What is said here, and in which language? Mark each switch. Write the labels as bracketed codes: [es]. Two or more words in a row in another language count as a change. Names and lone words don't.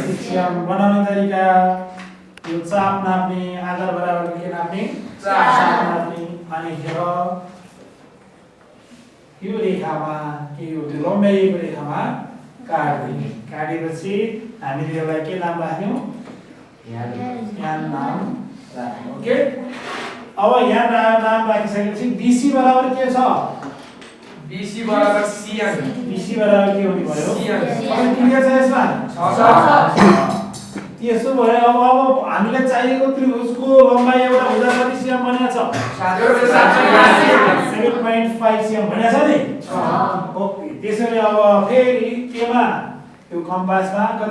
[ne] 6 cm बनाउने तरिका यो चाप नाप्ने आधार बराबर के नाप्ने चाप नाप्ने अनि हेर यो रेखामा के हो त्यो लम्ब्याइएको रेखामा काट्दिने काटेपछि हामीले यसलाई के नाम राख्यौं यान नाम राख्यौं ओके अब यान नाम राखिसकेपछि BC बराबर के छ BC बराबर cm BC बराबर के हुने भयो cm अब क्लियर छ यसमा त्यसो भए अब हामीलाई चाहिएको त्रिभुजको लम्बाइ एउटा भुजा कति cm भनेको छ 7.5 cm भनेको छ नि ओके त्यसैले अब फेरि केमा यो कम्पासमा कति